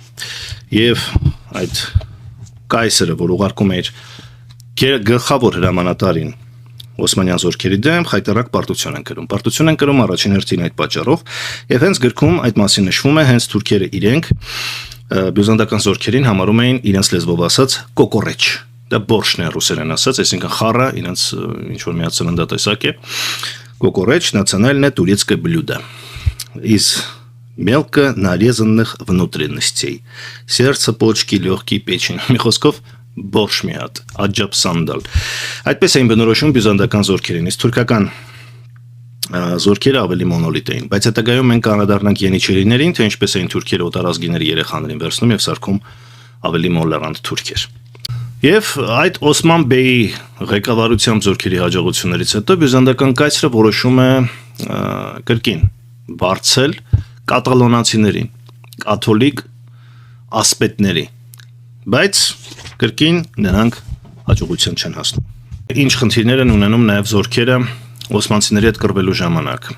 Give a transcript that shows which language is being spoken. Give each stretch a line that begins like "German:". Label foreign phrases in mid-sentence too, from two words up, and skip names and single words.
Armenian: եւ այդ կայսրը, որ ուղարկում էր գլխավոր հրամանատարին օսմանյան զորքերի դեմ, խայտարակ պարտություն են կրում։ Պարտություն են կրում առաջին հերթին այդ պատճառով եւ հենց գրքում այդ մասին նշվում է, հենց թուրքերը իրենք բյուզանդական զորքերին համարում էին իրենց լեզվով ասած կոկորեչ։ Դա բորշն է ռուսերեն ասած, այսինքն խառը, իրենց ինչ որ մի ծննդատեսակ է։ Կոկորեչ
Russian: национальное турецкое блюдо из мелко нарезанных внутренностей. Сердце, почки, легкие, печень.
Armenian: Մի խոսքով բորշ մի հատ, աջապ սանդալ։ Այդպես էին բնորոշում բյուզանդական զորքերին, իսկ թուրքական զորքերը ավելի մոնոլիտ էին, բայց հետագայում մենք անդրադառնանք Ենիչերիներին, թե ինչպես էին թուրքերը օտարազգիների երեխաներին վերցնում եւ սարքում ավելի մոլերանտ թուրքեր։ Եվ այդ Օսման Բեյի ղեկավարությամբ զորքերի հաջողություններից հետո բյուզանդական կայսրը որոշում է կրկին բարձել կատալոնացիներին, կաթոլիկ ասպետների, բայց կրկին նրանք հաջողության չեն հասնում։ Ինչ խնդիրներ են ունենում նաեւ զորքերը օսմանցիների հետ կռվելու ժամանակ։